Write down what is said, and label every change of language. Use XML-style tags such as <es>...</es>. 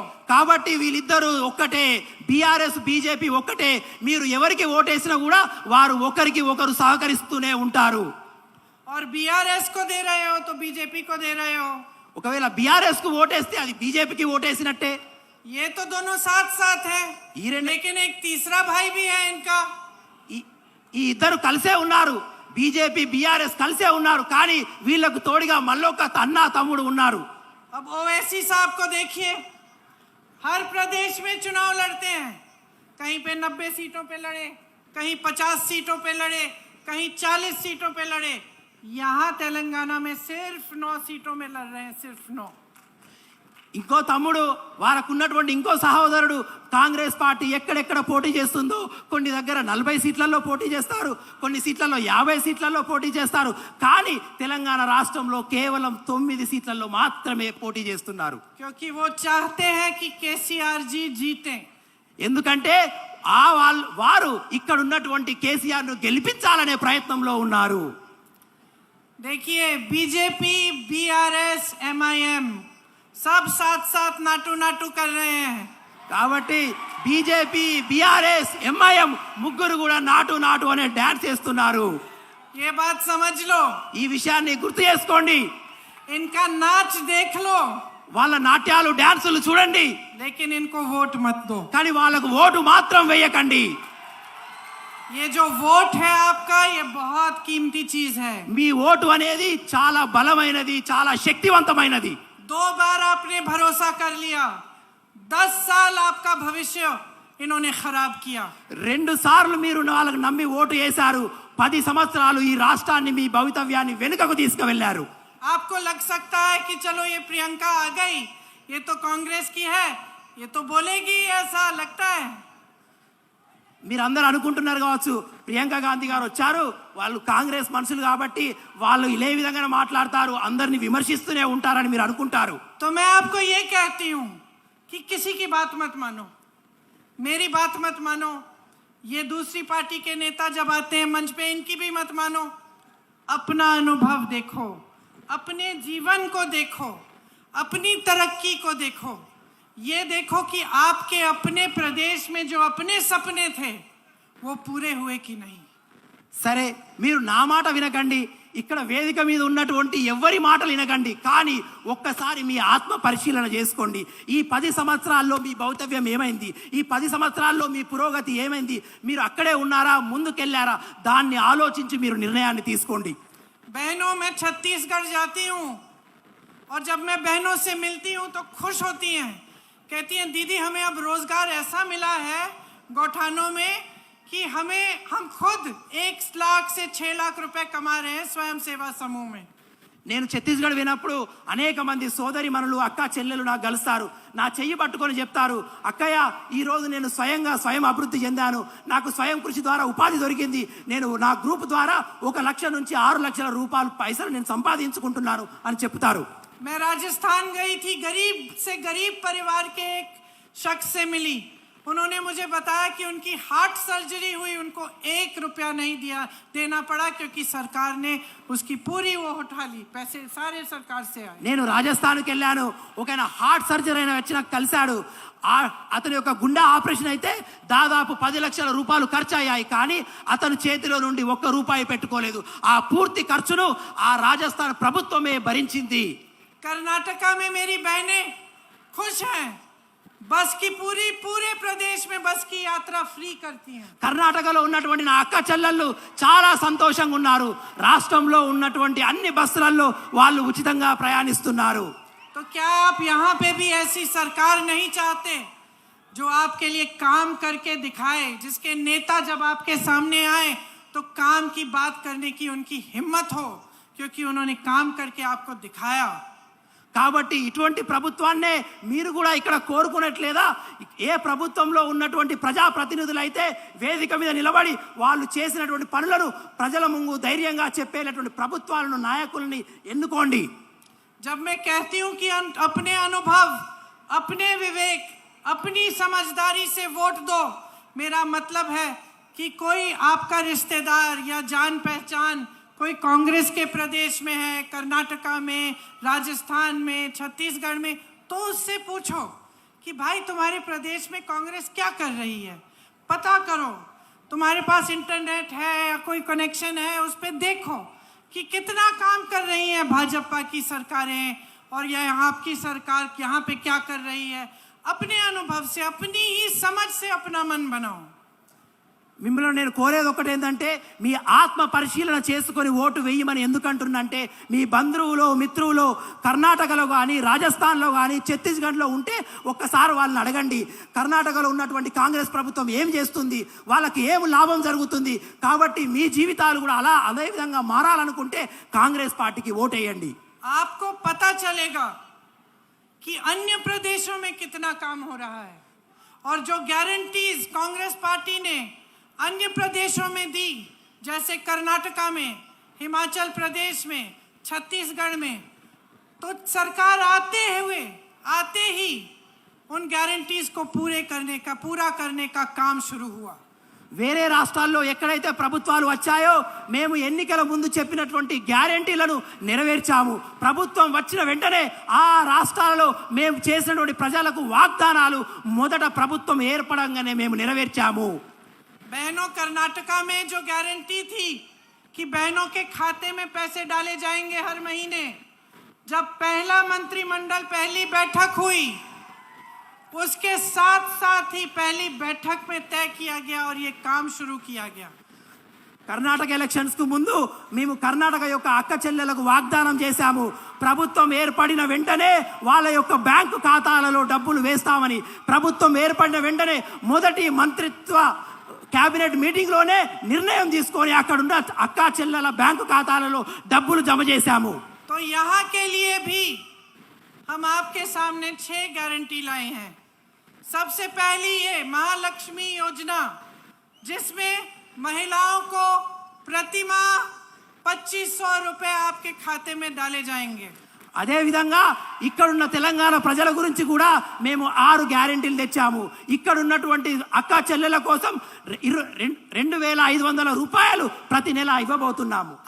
<te>కాబట్టి వీళ్ళిద్దరూ ఒక్కటే, బీఆర్ఎస్ బీజేపీ ఒక్కటే. మీరు ఎవరికి ఓటేసినా కూడా వారు ఒకరికి ఒకరు సహకరిస్తూనే ఉంటారు.</te> <hi>और बीआरएस को दे रहे हो तो बीजेपी को दे रहे हो.</hi> <te>ఒకవేళ బీఆర్ఎస్ కు ఓటేస్తే అది బీజేపీకి ఓటేసినట్టే.</te> <hi>ये तो दोनों साथ साथ हैं, लेकिन एक तीसरा भाई भी है इनका.</hi> <te>ఈ ఇద్దరు కలిసే ఉన్నారు, బీజేపీ బీఆర్ఎస్ కలిసే ఉన్నారు. కానీ వీళ్ళకు తోడుగా మళ్ళొక అన్న తమ్ముడు ఉన్నారు.</te> <hi>अब ओवैसी साहब को देखिए, हर प्रदेश में चुनाव लड़ते हैं. कहीं पे 90 सीटों पे लड़े, कहीं 50 सीटों पे लड़े, कहीं 40 सीटों पे लड़े. यहाँ तेलंगाना में सिर्फ 9 सीटों में लड़ रहे हैं, सिर्फ 9.</hi> <te>ఇంకో తమ్ముడు, వారికి ఉన్నటువంటి ఇంకో సహోదరుడు కాంగ్రెస్ పార్టీ ఎక్కడెక్కడ పోటీ చేస్తుందో కొన్ని దగ్గర 40 సీట్లలో పోటీ చేస్తారు, కొన్ని సీట్లలో 50 సీట్లలో పోటీ చేస్తారు. కానీ తెలంగాణ రాష్ట్రంలో కేవలం 9 సీట్లలో మాత్రమే పోటీ చేస్తున్నారు.</te> <hi>क्योंकि वो चाहते हैं कि केसीआर जी जीते.</hi> <te>ఎందుకంటే వారు ఇక్కడ ఉన్నటువంటి కేసీఆర్ ను గెలిపించాలనే ప్రయత్నంలో ఉన్నారు.</te> <hi>देखिए, बीजेपీ, बीआरएस, एमआईएम सब साथ साथ नाटू नाटू कर रहे हैं.</hi> <te>కాబట్టి బీజేపీ, బీఆర్ఎస్, ఎంఐఎం ముగ్గురు కూడా నాటు నాటు అనే డాన్స్ చేస్తున్నారు.</te> <hi>ये बात समझ लो,</hi> <te>ఈ విషయాన్ని గుర్తు చేసుకోండి.</te> <hi>इनका नाच देख लो,</hi> <te>వాళ్ళ నాట్యాలు డాన్సులు చూడండి,</te> <hi>लेकिन इनको वोट मत दो.</hi> <te>కానీ వాళ్ళకు ఓటు మాత్రం వేయకండి.</te> <hi>ये जो वोट है आपका, ये बहुत कीमती चीज है.</hi> <te>మీ ఓటు అనేది చాలా బలమైనది, చాలా శక్తివంతమైనది.</te> <hi>2 बार आपने भरोसा कर लिया, 10 साल आपका भविष्य इन्होंने खराब किया.</hi> <te>2 సార్లు మీరు వాళ్ళకు నమ్మి ఓటు వేశారు, 10 సంవత్సరాలు ఈ రాష్ట్రాన్ని, మీ భవితవ్యాన్ని వెనుకకు తీసుకువెళ్లారు.</te> <hi>आपको लग सकता है कि चलो ये प्रियंका आ गई, ये तो कांग्रेस की है, ये तो बोलेगी, ऐसा लगता है.</hi> <te>మీరందరూ అనుకుంటున్నారు కావచ్చు, ప్రియాంక గాంధీ గారు వచ్చారు, వాళ్ళు కాంగ్రెస్ మనుషులు కాబట్టి వాళ్ళు ఇదే విధంగా మాట్లాడతారు, అందరిని విమర్శిస్తూనే ఉంటారని మీరు అనుకుంటారు.</te> <hi>तो मैं आपको ये कहती हूँ कि किसी की बात मत मानो, मेरी बात मत मानो. ये दूसरी पार्टी के नेता जब आते हैं मंच पे, इनकी भी मत मानो. अपना अनुभव देखो, अपने जीवन को देखो, अपनी तरक्की को देखो. ये देखो कि आपके अपने प्रदेश में जो अपने सपने थे वो पूरे हुए कि नहीं।</hi> <te>సరే మీరు నా మాట వినకండి, ఇక్కడ వేదిక మీద ఉన్నటువంటి ఎవరి మాటలు వినకండి, కానీ ఒక్కసారి మీ ఆత్మ పరిశీలన చేసుకోండి. ఈ 10 సంవత్సరాల్లో మీ భౌతవ్యం ఏమైంది, ఈ 10 సంవత్సరాల్లో మీ పురోగతి ఏమైంది, మీరు అక్కడే ఉన్నారా ముందుకెళ్ళారా, దాన్ని ఆలోచించి మీరు నిర్ణయాన్ని తీసుకోండి.</te> <hi>बहनों, मैं छत्तीसगढ़ जाती हूँ और जब मैं बहनों से मिलती हूँ तो खुश होती हैं, कहती हैं दीदी हमें अब रोजगार ऐसा मिला है गौठानों में कि हम खुद 1 लाख से 6 लाख रुपए कमा रहे हैं स्वयं सेवा समूह में।</hi> <te>నేను ఛత్తీస్గఢ్ వినప్పుడు అనేక మంది సోదరి మనులు అక్క చెల్లెలు నాకు కలుస్తారు, నా చెయ్యి పట్టుకొని చెప్తారు, అక్కయ్య ఈరోజు నేను స్వయం అభివృద్ధి చెందాను, నాకు స్వయం కృషి ద్వారా ఉపాధి దొరికింది, నేను నా గ్రూప్ ద్వారా 1 లక్ష నుంచి 6 లక్షల రూపాయలు పైసలు నేను సంపాదించుకుంటున్నాను అని చెప్తారు.</te> <hi>मैं राजस्थान गई थी, गरीब से गरीब परिवार के एक शख्स से मिली, उन्होंने मुझे बताया कि उनकी हार्ट सर्जरी हुई, उनको 1 रुपया नहीं देना पड़ा क्योंकि सरकार ने उसकी पूरी वो उठा ली, पैसे सारे सरकार से आए।</hi> <te>నేను రాజస్థాన్కి వెళ్ళాను, ఒక హార్ట్ సర్జరీ అయిన వచ్చి నాకు కలిశాడు, అతని యొక్క గుండె ఆపరేషన్ అయితే దాదాపు 10 లక్షల రూపాయలు ఖర్చు అయ్యాయి, కానీ అతను చేతిలో నుండి 1 రూపాయి పెట్టుకోలేదు, ఆ పూర్తి ఖర్చును ఆ రాజస్థాన్ ప్రభుత్వమే భరించింది.</te> <hi>कर्नाटका में मेरी बहनें खुश हैं, बस की पूरे प्रदेश में बस की यात्रा फ्री करती हैं।</hi> <te>కర్ణాటకలో ఉన్నటువంటి నా అక్క చెల్లెళ్ళు చాలా సంతోషంగా ఉన్నారు, రాష్ట్రంలో ఉన్నటువంటి అన్ని బస్సులలో వాళ్ళు ఉచితంగా ప్రయాణిస్తున్నారు.</te> <hi>तो क्या आप यहाँ पे भी ऐसी सरकार नहीं चाहते जो आपके लिए काम करके दिखाए, जिसके नेता जब आपके सामने आए तो काम की बात करने की उनकी हिम्मत हो, क्योंकि उन्होंने काम करके आपको दिखाया।</hi> <te>కాబట్టి ఇటువంటి ప్రభుత్వాన్నే మీరు కూడా ఇక్కడ కోరుకున్నట్లేదా? ఏ ప్రభుత్వంలో ఉన్నటువంటి ప్రజాప్రతినిధులు అయితే వేదిక మీద నిలబడి వాళ్ళు చేసినటువంటి పనులను ప్రజల ముందు ధైర్యంగా చెప్పేటటువంటి ప్రభుత్వాలను నాయకుల్ని ఎన్నుకోండి.</te> <hi>जब मैं कहती हूँ कि अपने अनुभव, अपने विवेक, अपनी समझदारी से वोट दो, मेरा मतलब है कि कोई आपका रिश्तेदार या जान पहचान कोई कांग्रेस के प्रदेश में है, कर्नाटका में, राजस्थान में, छत्तीसगढ़ में, तो उससे पूछो कि भाई तुम्हारे प्रदेश में कांग्रेस क्या कर रही है, पता करो। तुम्हारे पास इंटरनेट है या कोई कनेक्शन है, उस पर देखो कि कितना काम कर रही है भाजपा की सरकारें और यह आपकी सरकार यहाँ पे क्या कर रही है। अपने अनुभव से, अपनी ही समझ से अपना मन बनाओ।</hi> <te>మిమ్మల్ని నేను కోరేది ఒకటి ఏంటంటే మీ ఆత్మ పరిశీలన చేసుకొని ఓటు వేయమని ఎందుకంటున్నంటే మీ బంధువులు మిత్రులు కర్ణాటకలో కానీ రాజస్థాన్లో కానీ ఛత్తీస్గఢ్లో ఉంటే ఒక్కసారి వాళ్ళని అడగండి, కర్ణాటకలో ఉన్నటువంటి కాంగ్రెస్ ప్రభుత్వం ఏం చేస్తుంది, వాళ్ళకి ఏం లాభం జరుగుతుంది. కాబట్టి మీ జీవితాలు కూడా అదే విధంగా మారాలనుకుంటే కాంగ్రెస్ పార్టీకి ఓటేయండి.</te> <hi>आपको पता चलेगा कि अन्य प्रदेशों में कितना काम हो रहा है और जो गारंटीज कांग्रेस पार्टी ने अन्य प्रदेशों में दी, जैसे कर्नाटका में, हिमाचल प्रदेश में, छत्तीसगढ़ में, तो सरकार आते ही उन गारंटीज को पूरा करने का काम शुरू हुआ।</hi> <te>వేరే రాష్ట్రాల్లో ఎక్కడైతే ప్రభుత్వాలు వచ్చాయో మేము ఎన్నికల ముందు చెప్పినటువంటి గ్యారెంటీలను నెరవేర్చాము. ప్రభుత్వం వచ్చిన వెంటనే ఆ రాష్ట్రాలలో మేము చేసినటువంటి ప్రజలకు వాగ్దానాలు మొదట ప్రభుత్వం ఏర్పడంగానే మేము నెరవేర్చాము.</te> <hi>बहनों, कर्नाटका में जो गारंटी थी कि बहनों के खाते में पैसे डाले जाएंगे हर महीने, जब पहला मंत्रिमंडल पहली बैठक हुई उसके साथ ही पहली बैठक में तय किया गया और ये काम शुरू किया गया।</hi> <te>కర్ణాటక ఎలక్షన్స్ కు ముందు మేము కర్ణాటక యొక్క అక్క చెల్లెలకు వాగ్దానం చేశాము, ప్రభుత్వం ఏర్పడిన వెంటనే వాళ్ళ యొక్క బ్యాంకు ఖాతాలలో డబ్బులు వేస్తామని. ప్రభుత్వం ఏర్పడిన వెంటనే మొదటి మంత్రిత్వ कैबिनेट मीटिंग लोने निर्णय తీసుకొని అక్కడ ఉన్న అక్క చెల్లెల బ్యాంకు ఖాతాలలో డబ్బులు జమ చేశాము.</te> <hi>तो यहाँ के लिए भी हम आपके सामने 6 गारंटी लाए हैं। सबसे पहली ये महालक्ष्मी योजना, जिसमें महिलाओं को प्रति माह 2500 रुपए आपके खाते में डाले जाएंगे।</hi> <te>అదే విధంగా ఇక్కడున్న తెలంగాణ ప్రజల గురించి కూడా మేము 6 గ్యారెంటీలు తెచ్చాము. ఇక్కడ ఉన్నటువంటి అక్క చెల్లెల కోసం 2500 రూపాయలు ప్రతి నెల ఇవ్వబోతున్నాము.</te>